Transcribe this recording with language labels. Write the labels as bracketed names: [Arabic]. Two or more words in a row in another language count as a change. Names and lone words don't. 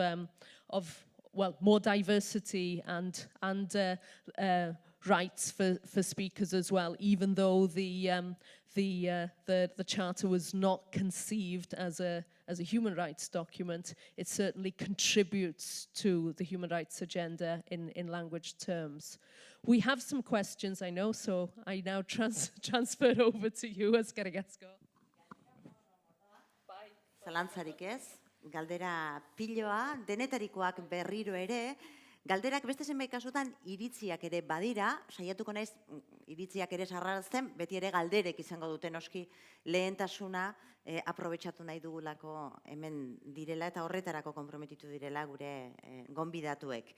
[English] more diversity and rights for speakers as well, even though the Charter was not conceived as a human rights document. It certainly contributes to the human rights agenda in language terms. We have some questions, I know, so I now transfer over to you, Ex-Garicasco. [Basque] Zalantzarik ez, galdera piloa, denetarikoak berriro ere, galderak beste zenbait kasutan iritziak ere badira, saiatuko naiz iritziak ere sarrarazten, beti ere galderek izango dute noski lehentasuna aprobetxatu nahi dugulako hemen direla eta horretarako konprometitu direla gure gonbidatuek.